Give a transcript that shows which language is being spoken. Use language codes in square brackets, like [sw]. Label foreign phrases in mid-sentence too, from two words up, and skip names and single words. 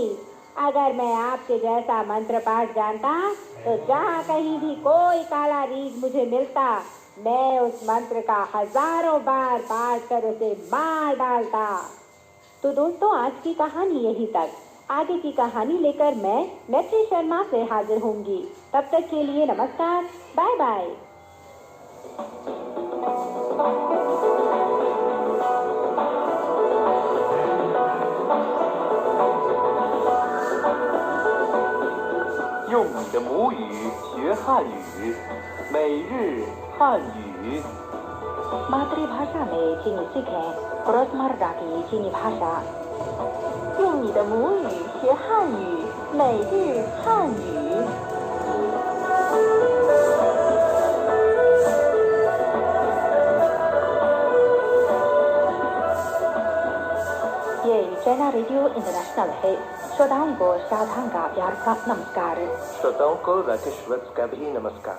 [hi] अगर मैं आपके जैसा मंत्र पाठ जानता तो जहाँ कहीं भी कोई काला रीछ मुझे मिलता, मैं उस मंत्र का हजारों बार पाठ कर उसे मार डालता। तो दोस्तों, आज की कहानी यहीं तक। आगे की कहानी लेकर मैं मैत्री शर्मा फिर हाजिर होंगी। तब तक के लिए नमस्कार, बाय बाय। [zh] 用你的母语学汉语，每日汉语。 [hi] मातृभाषा में चीनी सीखें रोजमर्रा की चीनी भाषा। [zh] 用你的母语学汉语，每日汉语。 [hi] ये चाइना रेडियो इंटरनेशनल है। श्रोताओं को सावधान का प्यार का नमस्कार। श्रोताओं को राकेश वत्स का भी नमस्कार।